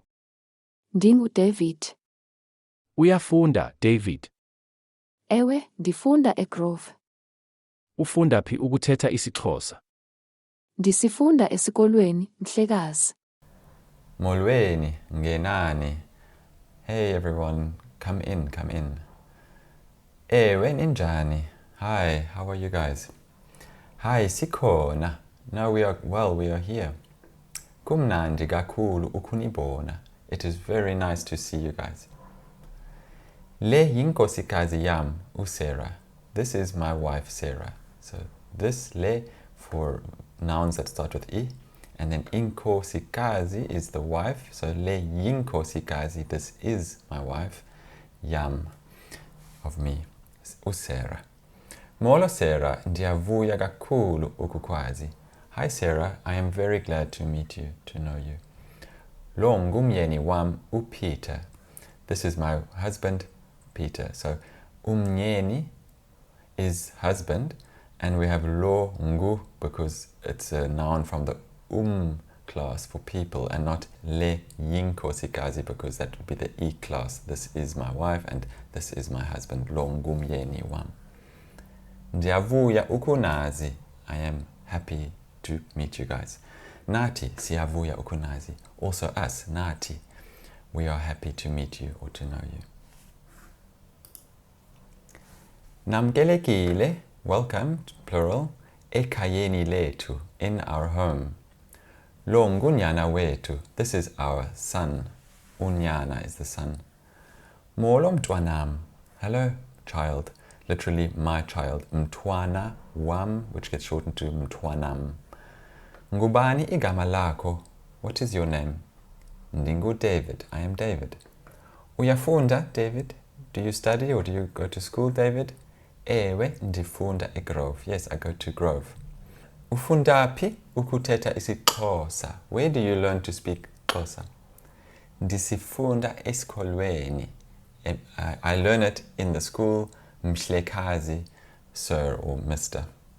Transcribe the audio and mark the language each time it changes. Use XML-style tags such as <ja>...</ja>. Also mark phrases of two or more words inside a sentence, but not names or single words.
<xh>NdinguDavid. Uyafunda, David. Ewe, ndifunda eGrove. Ufunda phi ukuthetha isiXhosa? Ndisifunda esikolweni, mhlekazi. Molweni, ngenani.</xh> <en>Hey everyone, come in, come in.</en> <xh>Ewe, ninjani.</xh> <en>Hi, how are you guys? Hi, sikhona. No, we are here.</en> <xh>Kumnandi kakhulu ukunibona.</xh> <en>It is very nice to see you guys.</en> <xh>Le yinkosikazi yam, uSarah.</xh> <en>This is my wife, Sarah. So this le for nouns that start with E. And then inkosikazi is the wife. So</en> <xh>le yinkosikazi,</xh> <en>this is my wife, yam, of me, uSarah.</en> <xh>Molo Sarah, ndiyavuya kakhulu ukukwazi.</xh> <en>Hi Sarah, I am very glad to meet you, to know you.</en> <xh>Lo ngumyeni wam uPeter.</xh> <en>This is my husband, Peter. So umyeni is husband, and we have</en> <xh>lo ngu</xh> <en>because it's a noun from the class for people and not</en> <xh>le yinkosikazi</xh> <en>because that would be the E class. This is my wife and this is my husband.</en> <xh>Lo ngumyeni wam. Ndiyavuya ukunazi.</xh> <en>I am happy to meet you guys.</en> <xh>Nati siyavuya ukunazi.</xh> <en>Also us, Nati. We are happy to meet you or to know you. Namkelekile, welcome, plural,</en> <xh>ekhayeni lethu,</xh> <en>in our home.</en> <xh>Lo ngunyana wetu,</xh> <en>this is our son. Unyana is the son.</en> <xh>Molo mtwanam,</xh> <en>hello child, literally my child.</en> <xh>Mtwana wam,</xh> <en>which gets shortened to mtwanam.</en> <xh>Ngubani igama lakho,</xh> <en>what is your name? Ndingu David, I am David. Uyafunda, David? Do you study or do you go to school, David?</en> <xh>Ewe, ndifunda eGrove.</xh> <en>Yes, I go to Grove.</en> <xh>Ufundapi ukuthetha isiXhosa.</xh> <en>Where do you learn to speak Xhosa?</en> <xh>Ndisifunda esikolweni.</xh> <en>I learn it in the school, mhlekazi, sir or mister.</en>